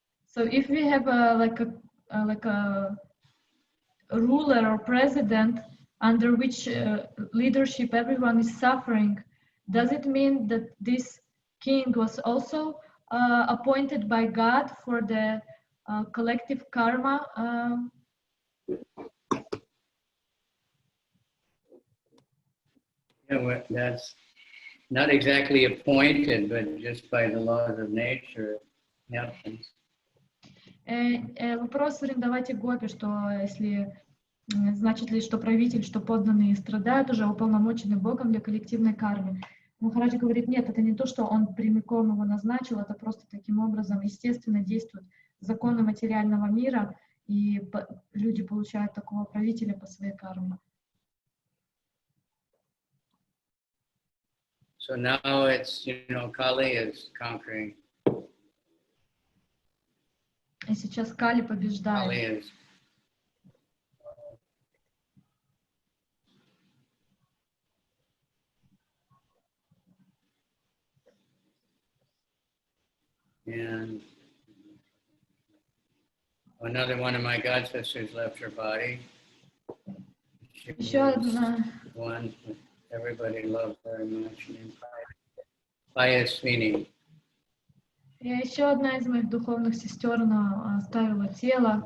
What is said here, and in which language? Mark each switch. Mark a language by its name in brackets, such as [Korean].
[English] So if we have like a ruler or president under which leadership everyone is suffering, does it mean that this king was also appointed by God for the collective karma? Yeah, well, that's not exactly appointed, but just by the laws of nature it happens. [Russian] Вопрос Вриндавати Гопи, что если значит ли, что правитель, что подданные страдают, уже уполномочены Богом для коллективной кармы. Махараджи говорит, нет, это не то, что он прямиком его назначил, это просто таким образом естественно действуют законы материального мира, и люди получают такого правителя по своей карме. [English] So now it's, Kali is conquering. [Russian] И сейчас Кали побеждает. [English] Kali is and another one of my god sisters left her body. [Russian] Еще одна. [English] One everybody loved very much, named Pious Swami. [Russian] И еще одна из моих духовных сестер, она оставила тело.